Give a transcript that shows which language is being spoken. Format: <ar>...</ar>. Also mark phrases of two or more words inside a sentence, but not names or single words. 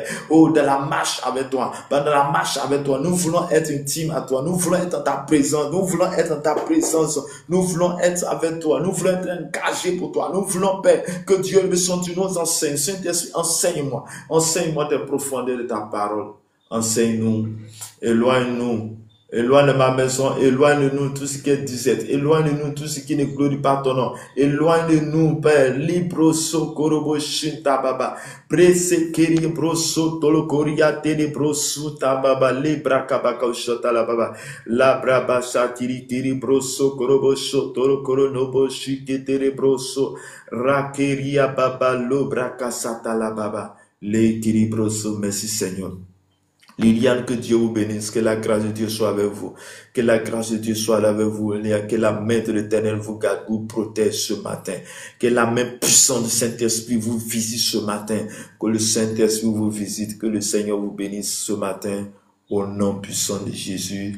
<fr>Oh, dans la marche avec toi, dans la marche avec toi, nous voulons être intimes à toi, nous voulons être dans ta présence, nous voulons être dans ta présence, nous voulons être avec toi, nous voulons être engagés pour toi, nous voulons, Père, que Dieu Tout-Puissant, tu nous enseignes. Saint-Esprit, enseigne-moi des profondeurs de ta parole. Enseigne-nous, éloigne-nous, éloigne ma maison, éloigne-nous tout ce qui est disette, éloigne-nous tout ce qui ne glorifie pas ton nom, éloigne-nous, Père, libro sokorobo shinta baba, prese kiri broso tolokoria tele broso tababa, libra kabaka ushota la baba, la braba shatiri tiri broso korobo shotoro koronobo shiketele broso, rakeria baba, lobra kasata la baba, le kiri broso. Merci Seigneur. Liliane, que Dieu vous bénisse, que la grâce de Dieu soit avec vous, que la grâce de Dieu soit avec vous, que la main de l'Éternel vous garde, vous protège ce matin, que la main puissante du Saint-Esprit vous visite ce matin, que le Saint-Esprit vous visite, que le Seigneur vous bénisse ce matin, au nom puissant de Jésus.</fr>